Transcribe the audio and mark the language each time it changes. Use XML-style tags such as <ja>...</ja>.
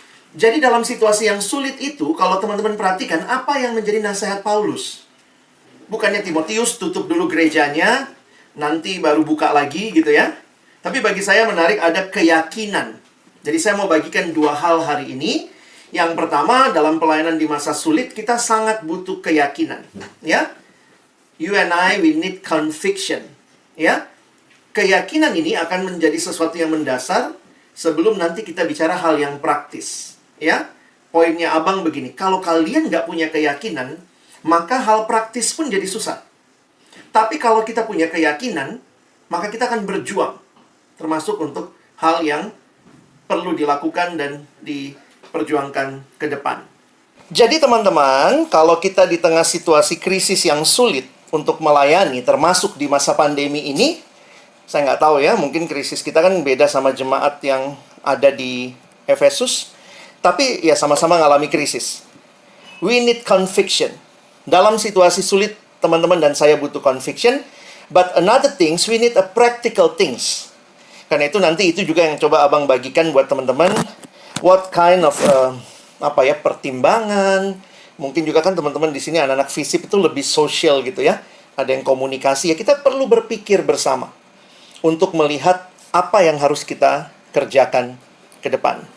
<id>Jadi dalam situasi yang sulit itu, kalau teman-teman perhatikan, apa yang menjadi nasihat Paulus? Bukannya Timotius tutup dulu gerejanya, nanti baru buka lagi gitu ya. Tapi bagi saya menarik ada keyakinan. Jadi saya mau bagikan 2 hal hari ini. Yang pertama, dalam pelayanan di masa sulit, kita sangat butuh keyakinan.</id> <en>Ya, you and I, we need conviction.</en> <id>Ya, keyakinan ini akan menjadi sesuatu yang mendasar sebelum nanti kita bicara hal yang praktis. Ya, poinnya abang begini, kalau kalian nggak punya keyakinan, maka hal praktis pun jadi susah. Tapi kalau kita punya keyakinan, maka kita akan berjuang. Termasuk untuk hal yang perlu dilakukan dan diperjuangkan ke depan. Jadi teman-teman, kalau kita di tengah situasi krisis yang sulit untuk melayani, termasuk di masa pandemi ini, saya nggak tahu ya, mungkin krisis kita kan beda sama jemaat yang ada di Efesus. Tapi ya sama-sama ngalami krisis.</id> <en>We need conviction.</en> <id>Dalam situasi sulit, teman-teman dan saya butuh conviction.</id> <en>But another things, we need a practical things.</en> <id>Karena itu nanti itu juga yang coba abang bagikan buat teman-teman.</id> <en>What kind of</en> <id>pertimbangan. Mungkin juga kan teman-teman di sini anak-anak FISIP itu lebih sosial gitu ya. Ada yang komunikasi. Ya kita perlu berpikir bersama untuk melihat apa yang harus kita kerjakan ke depan.</id>